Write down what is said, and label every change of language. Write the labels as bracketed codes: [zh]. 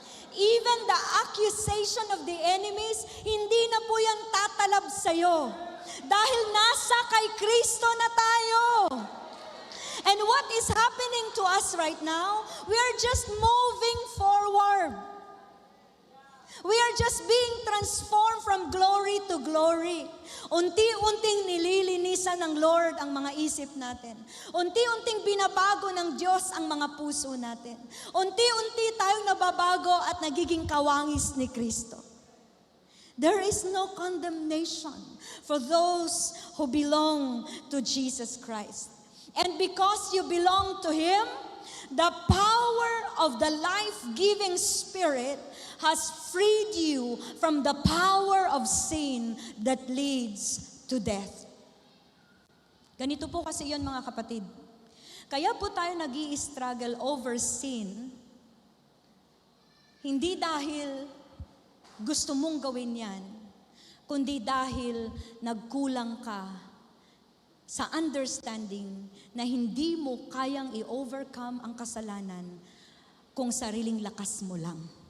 [en] Even the accusation of the enemies, [tl] hindi na po yan tatalab sa'yo. Dahil nasa kay Kristo na tayo. [en] And what is happening to us right now? We are just moving forward. We are just being transformed from glory to glory. [tl] Unti-unting nililinisan ng Lord ang mga isip natin. Unti-unting binabago ng Diyos ang mga puso natin. Unti-unti tayong nababago at nagiging kawangis ni Kristo. [en] There is no condemnation for those who belong to Jesus Christ. And because you belong to Him, the power of the life-giving Spirit has freed you from the power of sin that leads to death. [tl] Ganito po kasi yun, mga kapatid. Kaya po tayo nag-i-struggle [en] over sin, [tl] hindi dahil gusto mong gawin yan, kundi dahil nagkulang ka sa understanding na hindi mo kayang i-overcome ang kasalanan kung sariling lakas mo lang.